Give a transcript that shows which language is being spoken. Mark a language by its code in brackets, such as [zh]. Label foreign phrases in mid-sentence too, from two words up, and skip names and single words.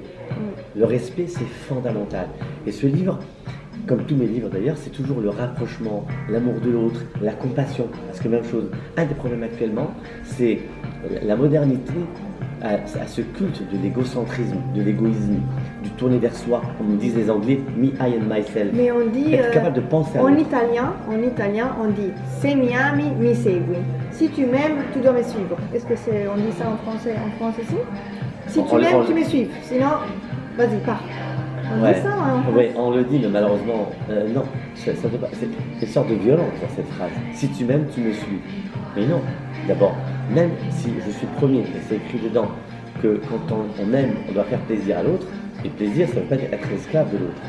[fr] Le respect, c'est fondamental. Et ce livre, comme tous mes livres d'ailleurs, c'est toujours le rapprochement, l'amour de l'autre, la compassion. Parce que même chose, un des problèmes actuellement, c'est la modernité à ce culte de l'égocentrisme, de l'égoïsme, du tourner vers soi, comme disent les Anglais, [en] me, I and myself. [fr] Mais on dit, être capable de penser à en italien, on dit [it] se mi ami, mi segui. [fr] Si tu m'aimes, tu dois me suivre. Est-ce que on dit ça en français, en France aussi? Si tu m'aimes, tu me suives. Sinon, vas-y, pars. On dit ça, hein? Oui, on le dit, mais malheureusement, non. Ça doit pas, c'est une sorte de violence dans cette phrase. Si tu m'aimes, tu me suis. Mais non. D'abord, même si je suis premier, et c'est écrit dedans, que quand on aime, on doit faire plaisir à l'autre, et plaisir, ça ne veut pas dire être esclave de l'autre.